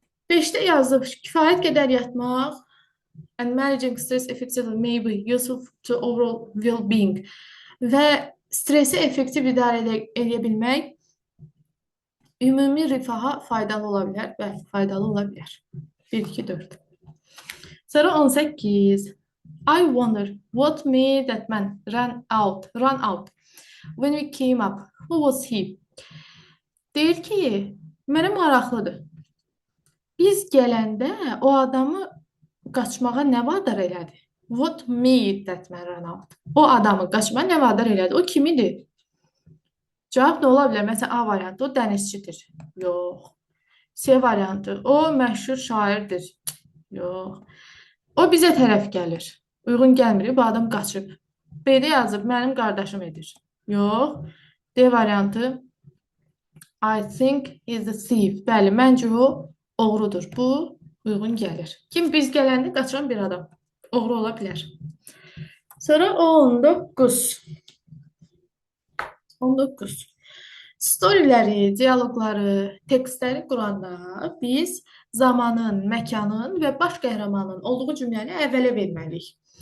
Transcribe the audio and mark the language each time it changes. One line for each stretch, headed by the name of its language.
Azerbaijani: 5-də yazıb, kifayət qədər yatmaq
English: and managing stress effectively may be useful to overall well-being
Azerbaijani: və stresi effektiv idarə edə bilmək ümumi rifaha faydalı ola bilər. Bəli, faydalı ola bilər. 1, 2, 4. Sonra 18.
English: I wonder what made that man run out when we came up. Who was he?
Azerbaijani: Deyir ki, mənə maraqlıdır. Biz gələndə o adamı qaçmağa nə vadar elədi?
English: would meet that man run out.
Azerbaijani: O adamı qaçmağa nə vadar elədi? O kim idi? Cavab nə ola bilər? Məsələn, A variantı, o dənizçidir. Yox. C variantı, o məşhur şairdir. Yox. O bizə tərəf gəlir. Uyğun gəlmir, bu adam qaçıb. B-də yazıb, mənim qardaşım edir. Yox. D variantı,
English: I think he's a thief.
Azerbaijani: Bəli, məncə o oğrudur. Bu uyğun gəlir. Kim biz gələndə qaçan bir adam. Oğru ola bilər. Sonra 19. 19. Storyləri, dialoqları, tekstləri quranda biz zamanın, məkanın və baş qəhrəmanın olduğu cümləni əvvələ verməliyik.